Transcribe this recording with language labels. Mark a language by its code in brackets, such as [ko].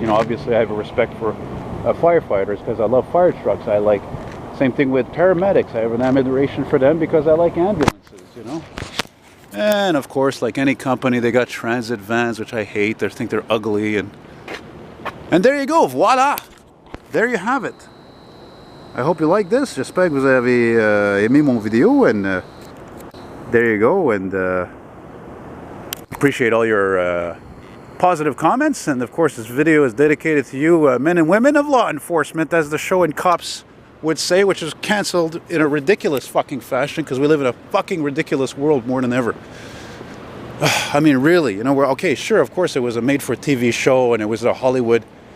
[en] You know, obviously I have a respect for firefighters because I love fire trucks. I like, same thing with paramedics. I have an admiration for them because I like ambulances, you know. And of course, like any company, they got transit vans, which I hate. They think they're ugly, and there you go, voila! There you have it. I hope you like this. [fr] J'espère que vous avez aimé mon vidéo, [en] and there you go, and appreciate all your positive comments. And of course, this video is dedicated to you men and women of law enforcement, as the show and cops would say, which is cancelled in a ridiculous fucking fashion because we live in a fucking ridiculous world more than ever. I mean, really, you know, we're okay, sure, of course it was a made-for-TV show and it was a Hollywood